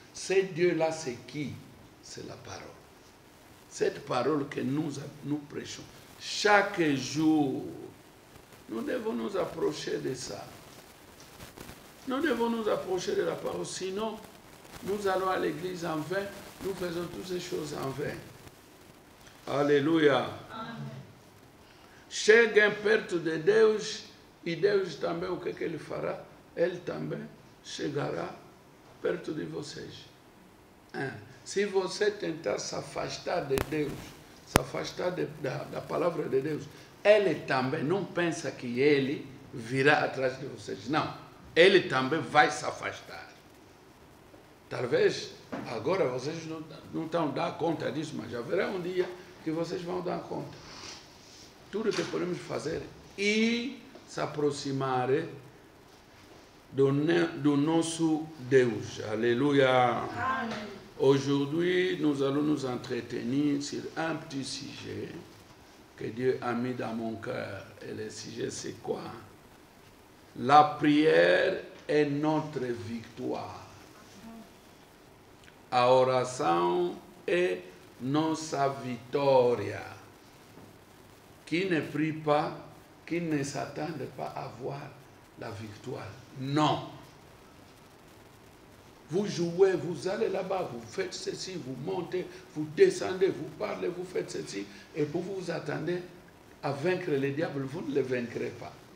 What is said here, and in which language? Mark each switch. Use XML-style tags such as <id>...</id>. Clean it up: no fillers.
<fr>Ce Dieu-là, c'est qui? C'est la parole. Cette parole que nous prêchons. Chaque jour, nous devons nous approcher de ça. Nous devons nous approcher de la parole. Sinon, nous allons à l'église en vain. Nous faisons toutes ces choses en vain. Alléluia.</fr> <pt>Chega perto de Deus e Deus também o que ele fará? Ele também chegará perto de vocês. Se você tentar se afastar de Deus, se afastar da palavra de Deus, ele também não pensa que ele virá atrás de vocês. Não, ele também vai se afastar. Talvez agora vocês não estão dando conta disso, mas haverá um dia que vocês vão dar conta. Tudo que podemos fazer e se aproximar do nosso Deus.</pt> <fr>Alléluia. Aujourd'hui, nous allons nous entretenir sur un petit sujet que Dieu a mis dans mon cœur. Et le sujet, c'est quoi? La prière est notre victoire.</fr> <pt>A oração é nossa vitória.</pt> <fr>Qui ne prie pas, qui ne s'attend pas à voir la victoire. Non. Vous jouez, vous allez là-bas, vous faites ceci, vous montez, vous descendez, vous parlez, vous faites ceci, et vous vous attendez à vaincre le diable, vous ne le vaincrez pas.</fr>